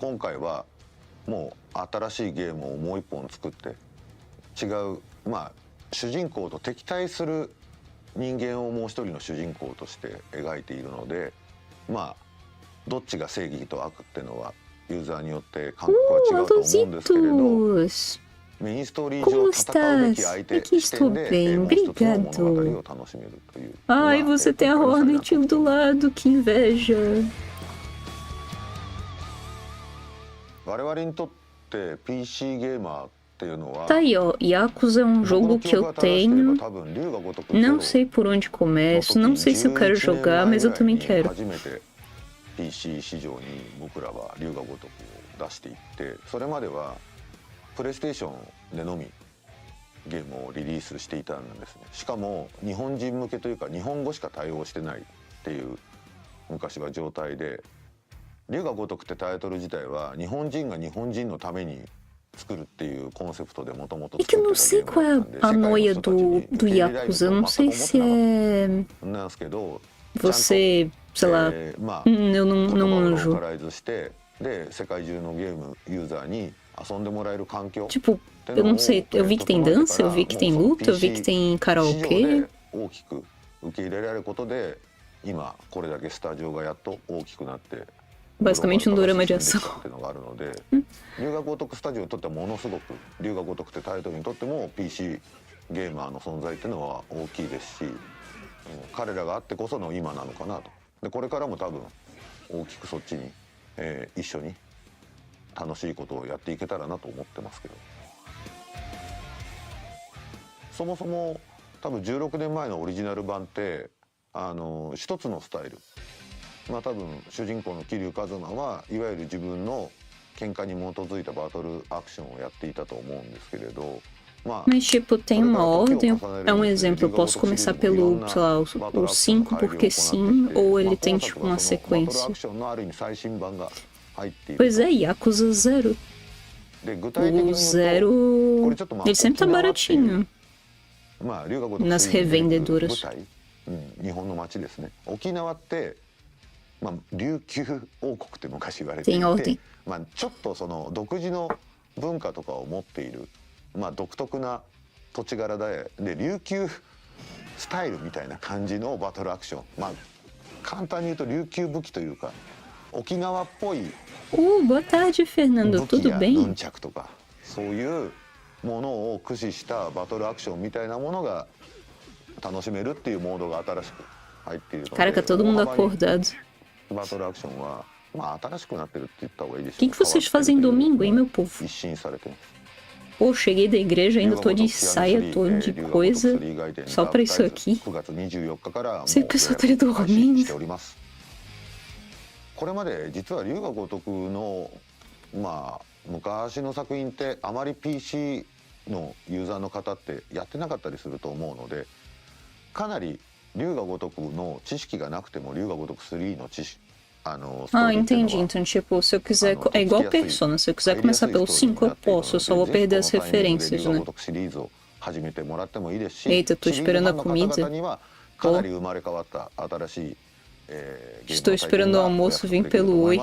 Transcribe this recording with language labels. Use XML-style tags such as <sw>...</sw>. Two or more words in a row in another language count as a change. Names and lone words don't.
<ja>今回はもう新しいゲームをもう一本作って違う、主人公と敵対する人間をもう一人の主人公として描いているので、どっちが正義と悪っていうのはユーザーによって感覚は違うと思うんですけれど、メインストーリー上戦うべき相手視点でもう一つの物語を楽しめるという。</ja> <pt>Ai, você tem a Hornet do lado, que inveja.</pt> <ja>我々にとって PC ゲーマーっていうのは、</ja> <pt>Tá aí, ó. Yakuza é um jogo que eu tenho. Não sei por onde começo, não sei se eu quero jogar, mas eu também quero.</pt> <ja>PC 市場に僕らは龍が如くを出していって、それまではプレイステーションでのみゲームをリリースしていたんですね。しかも日本人向けというか日本語しか対応してないっていう昔は状態で、龍が如くってタイトル自体は日本人が日本人のために作るっていうコンセプトでもともと作ってたゲームだったんで、</ja> <pt>a noia do Yakuza, eu não sei se é você, sei lá, eu não manjo. Tipo, eu não sei, eu vi que tem dança, eu vi que tem luta, eu vi que tem karaokê. Basicamente um dorama de ação.</pt> <ja>龍が如くスタジオにとってはものすごく龍が如くってタイトルにとっても PC ゲーマーの存在っていうのは大きいですし、彼らがあってこその今なのかなと。でこれからも多分大きくそっちに、一緒に楽しいことをやっていけたらなと思ってますけど、そもそも多分16年前のオリジナル版って一つのスタイル、多分主人公の桐生一馬はいわゆる自分の喧嘩に基づいたバトルアクションをやっていたと思うんですけれど、</ja> <pt>Mas, tipo, tem uma ordem. É um exemplo, eu posso começar pelo, sei lá, o 5 porque sim, ou ele tem, tipo, uma sequência. Pois é, Yakuza 0. O 0, ele sempre tá baratinho nas revendedoras.</pt> <ja>日本の街ですね。沖縄って琉球王国って昔言われていて、ちょっとその独自の文化とかを持っている、独特な土地柄で琉球スタイルみたいな感じのバトルアクション、簡単に言うと琉球武器というか沖縄っぽい</ja> <pt>boa tarde, Fernando. Tudo bem?</pt> <ja>ヌンチャクとかそういうものを駆使したバトルアクションみたいなものが楽しめるっていうモードが新しく入っているので、</ja> <pt>Caraca, todo mundo acordado.</pt> <ja>バトルアクションは新しくなってるって言った方がいいです。</ja> <pt>O que vocês fazem domingo, hein, meu povo?</pt> <ja>一新されてます。</ja> <pt>Pô, cheguei da igreja, ainda tô de saia, tô de coisa, só pra isso aqui. Sei que o pessoal tá ali dormindo.</pt> <ja>これまで実は龍が如くの昔の作品ってあまり PC のユーザーの方ってやってなかったりすると思うので、かなり龍が如くの知識がなくても龍が如く3の知識</ja> <pt>entendi. Então, tipo, se eu quiser... É igual Persona. Se eu quiser começar pelo 5, eu posso. Eu só vou perder as referências, né? Eita, tô esperando a comida. Estou esperando o almoço vir pelo Oi.</pt>